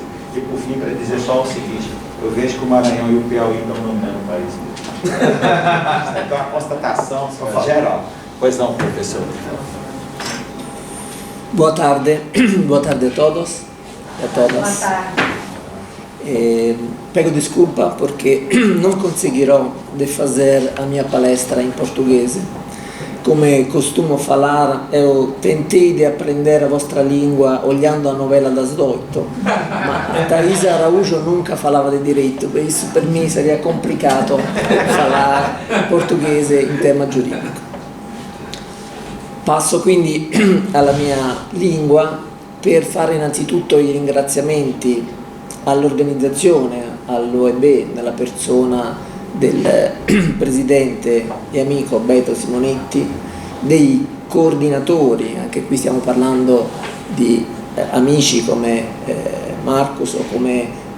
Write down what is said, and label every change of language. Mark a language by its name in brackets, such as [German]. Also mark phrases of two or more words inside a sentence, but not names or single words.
[Portuguese] E por fim, para dizer só o seguinte, eu vejo que o Maranhão e o Piauí estão dominando o país. Isso é uma constatação geral. Pois não, professor. Boa tarde a todos e a todas. Boa tarde. Peço desculpa porque [Italian] non conseguirò di fare a mia palestra in portoghese. Come [Portuguese] costumo falar, eu tentei [Italian] di apprendere a vostra lingua [Portuguese] olhando a novela das 8, [Italian] ma Thaisa Araújo [Portuguese] nunca falava [Italian] di diritto, per isso per me sarebbe complicato parlare portoghese in tema giuridico. Passo quindi alla mia lingua per fare innanzitutto i ringraziamenti all'organizzazione, all'OEB, nella persona del presidente e amico Beto Simonetti, dei coordinatori, anche qui stiamo parlando di amici come Marcus o come